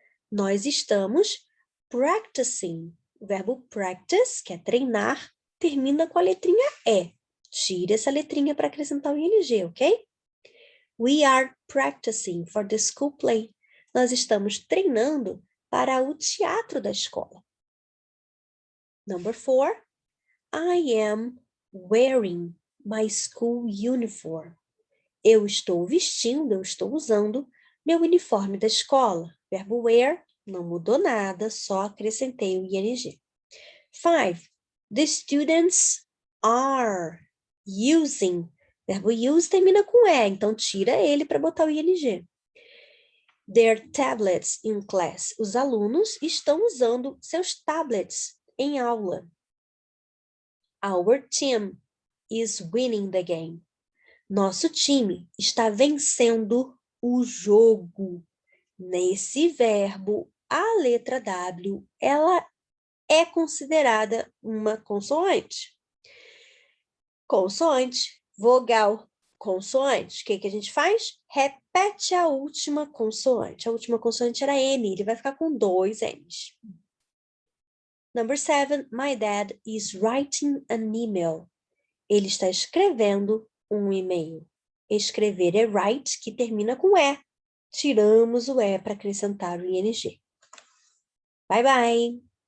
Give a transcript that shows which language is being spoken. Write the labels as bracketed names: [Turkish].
[Portuguese] Nós estamos practicing. O verbo practice, que é treinar, termina com a letrinha E. Tire essa letrinha para acrescentar o ing, ok? [English] We are practicing for the school play. [Portuguese] Nós estamos treinando para o teatro da escola. [English] Number 4. I am wearing my school uniform. [Portuguese] Eu estou vestindo, eu estou usando meu uniforme da escola. Verbo wear não mudou nada, só acrescentei o ing. 5. [English] The students are using. [Portuguese] Verbo use termina com E, então tira ele para botar o ing. [English] Their tablets in class. [Portuguese] Os alunos estão usando seus tablets em aula. [English] Our team is winning the game. [Portuguese] Nosso time está vencendo o jogo. Nesse verbo, a letra W, ela é considerada uma consoante. Consoante, vogal, consoante. O que a gente faz? Repete a última consoante. A última consoante era M, ele vai ficar com 2 M's. [English] Number 7, my dad is writing an email. [Portuguese] Ele está escrevendo um e-mail. Escrever é write, que termina com E. Tiramos o E para acrescentar o ing. [English] Bye, bye!